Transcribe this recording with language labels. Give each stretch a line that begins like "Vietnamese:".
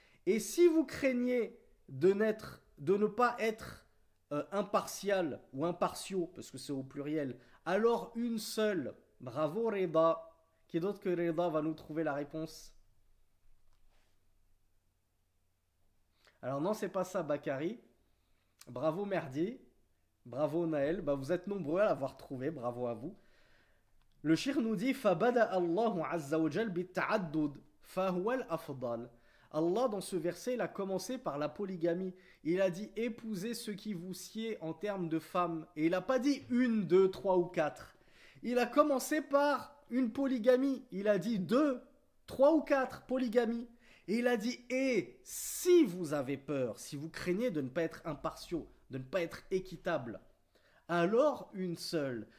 French: Et si vous craignez de ne pas être impartial ou impartiaux, parce que c'est au pluriel, alors une seule. Bravo Reda. Qui d'autre que Reda va nous trouver la réponse? Alors non, c'est pas ça, Bakary. Bravo Merdi. Bravo Naël. Bah, vous êtes nombreux à l'avoir trouvé. Bravo à vous. Le shir nous dit
Arabic: فَبَدَأَ اللَّهُ عَزَّ وَجَلْ بِالتَّعَدُّدِ فَهُوَ الْأَفْضَلِ.
French: Allah, dans ce verset, il a commencé par la polygamie. Il a dit épousez ceux qui vous sied en termes de femmes. Et il n'a pas dit 1, 2, 3 ou 4. Il a commencé par une polygamie. Il a dit 2, 3 ou 4 polygamies. Et il a dit et si vous avez peur, si vous craignez de ne pas être impartiaux, de ne pas être équitable, alors une seule.